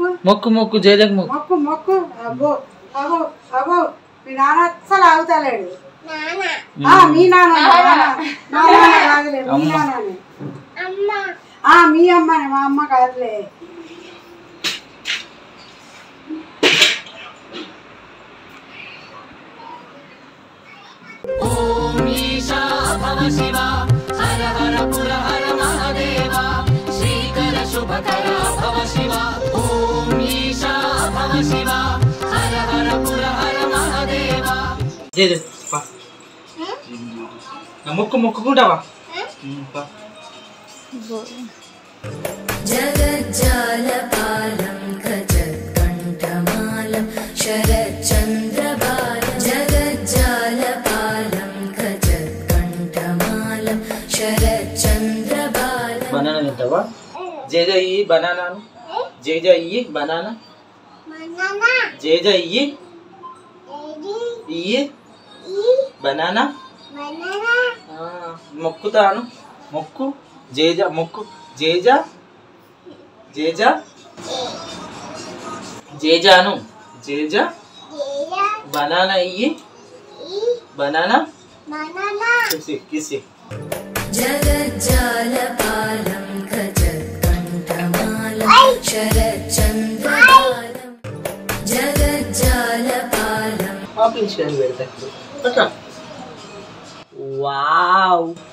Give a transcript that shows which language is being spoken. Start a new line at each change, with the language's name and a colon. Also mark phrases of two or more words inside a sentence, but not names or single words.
Telugu: మొక్కు మొక్కు జయ జగ్ మొక్కు మొక్కు మొక్కు అబ్బో అబ్బో అబ్బో మీ నాన్న అస్సలు ఆగుతలేడు మీ నాన్న మా నాన్న కాదులే మీ నాన్ననే మీ అమ్మనే మా అమ్మ కాదులే
Sanskrit: ॐ ईशा भव शिवा हर हर पुर हर महादेवा श्रीकर शुभकरा भव शिवा ॐ ईशा भव शिवा हर हर पुर हर महादेवा
Telugu: జయ జగ్ పా మొక్కు మొక్కుకుంటావా పా
Sanskrit: जगज्जालपालं खजत्कण्ठमालं शरच्चन्द्रबालं जगज्जालपालं खजत्कण्ठमालं शरच्चन्द्रबालं
Telugu: బనానా తింటావా జయ జయ ఇయ్యి బనానాను జయ జయ ఇయ్యి బనానా జయ జయ ఇయ్యి ఇయ్యి బనానా మొక్కుతాను మొక్కు జేజ మొక్కు జేజ జేజ జేజాను జేజ బనానా ఇయ్యి బనానా కిసి కిసి
Sanskrit: जगज्जालपालं खजत्कण्ठमालं शरच्चन्द्रबालं जगज्जालपालं
Telugu: ఆపించుకొని పెడతా అట్లా వావ్